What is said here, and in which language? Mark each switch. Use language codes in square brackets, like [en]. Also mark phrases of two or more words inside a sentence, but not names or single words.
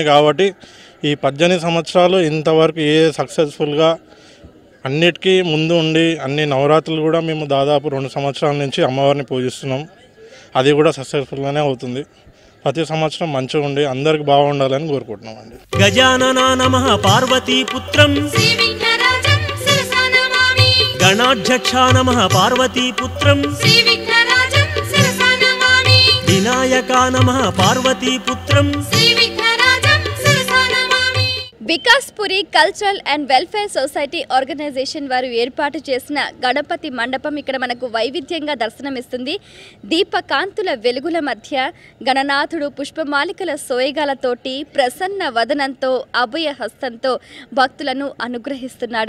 [te] కాబట్టి ఈ 18 సంవత్సరాలు ఇంతవరకు సక్సెస్ఫుల్గా అన్నిటికీ ముందు ఉండి అన్ని నవరాత్రులు కూడా మేము దాదాపు 2 సంవత్సరాల నుంచి అమ్మవారిని పూజిస్తున్నాం. అది కూడా సక్సెస్ఫుల్గానే అవుతుంది. ప్రతి సంవత్సరం మంచిగా ఉండి అందరికి బాగుండాలని కోరుకుంటున్నాం అండి. [sa] గజానన నమః పార్వతీ పుత్రం गणाध्यक्षा नमः पार्वतीपुत्रं श्रीविघ्नराजं शिरसा नमामि विनायका नमः पार्वतीपुत्रं श्रीविघ्नराजं शिरसा नमामि [te] వికాస్పురి కల్చరల్ అండ్ వెల్ఫేర్ సొసైటీ ఆర్గనైజేషన్ వారు ఏర్పాటు చేసిన గణపతి మండపం ఇక్కడ మనకు వైవిధ్యంగా దర్శనమిస్తుంది. దీపకాంతుల వెలుగుల మధ్య గణనాథుడు పుష్పమాలికల సోయగాలతోటి ప్రసన్న వదనంతో అభయ హస్తంతో భక్తులను అనుగ్రహిస్తున్నాడు.